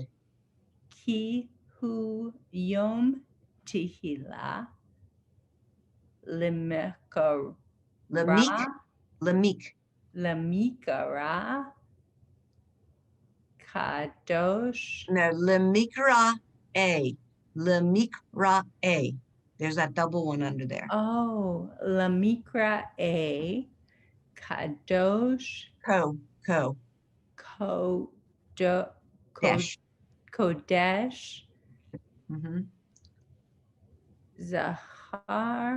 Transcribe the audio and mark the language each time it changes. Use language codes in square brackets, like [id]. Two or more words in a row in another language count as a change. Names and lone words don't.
[he] כי הוא יום תחילה למקרא למיק. למיק. למקרא קודש. No, למקרא א. למקרא א. [en] There's that double one under there. [he] Oh, למקרא א קודש קו. דש. kodesh Mhm. zachar